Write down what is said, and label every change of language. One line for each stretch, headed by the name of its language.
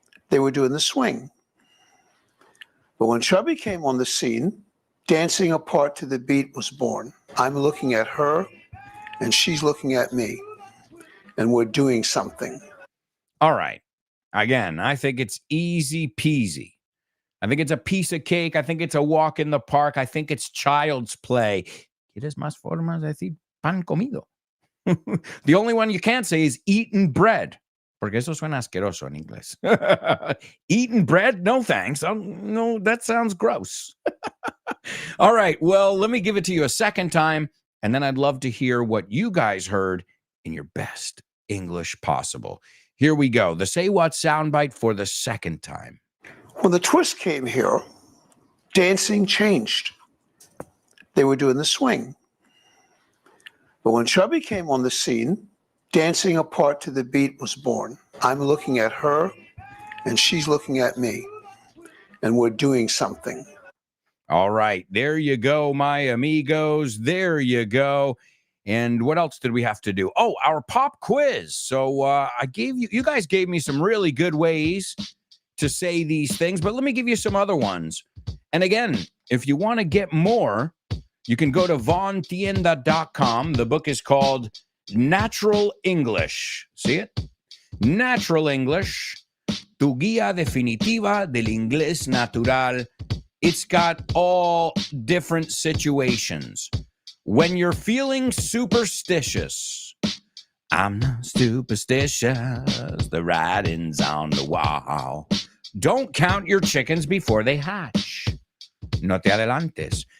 English: They were doing the swing. But when Chubby came on the scene, dancing apart to the beat was born. I'm looking at her, and she's looking at me, and we're doing something. All right. Again, I think it's easy peasy. I think it's a piece of cake. I think it's a walk in the park. I think it's child's play.
Spanish: ¿Quieres más formas de decir pan comido?
English: The only one you can't say is eaten bread.
Spanish: Porque eso suena asqueroso en inglés.
English: Eaten bread? No, thanks. No, that sounds gross. All right. Well, let me give it to you a second time, and then I'd love to hear what you guys heard in your best English possible. Here we go. The Say What soundbite for the second time. When the twist came here, dancing changed. They were doing the swing. But when Chubby came on the scene, dancing apart to the beat was born. I'm looking at her, and she's looking at me, and we're doing something. All right. There you go, my amigos. There you go. And what else did we have to do? Oh, our pop quiz. So you guys gave me some really good ways to say these things, but let me give you some other ones. And again, if you want to get more, you can go to vontienda.com. The book is called Natural English. See it?
Spanish: Natural English, tu guía definitiva del inglés natural.
English: It's got all different situations. When you're feeling superstitious, I'm not superstitious, the writing's on the wall. Don't count your chickens before they hatch.
Spanish: No te adelantes.